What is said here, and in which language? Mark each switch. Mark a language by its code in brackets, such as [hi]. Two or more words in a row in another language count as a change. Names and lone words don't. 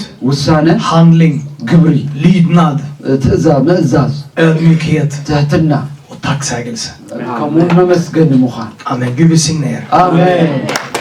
[ti] ውሳነ [sv] handling, [ti] ግብሪ [sv] lydnad, [ti] ትእዛዝ ምእዛዝ [sv] ödmjukhet [ti] ትህትና [sv] och tacksägelse. [ti] ከምኡውን መመስገኒ ምዃን [sv] Amen. Gud välsigne er. [ti] ኣሜን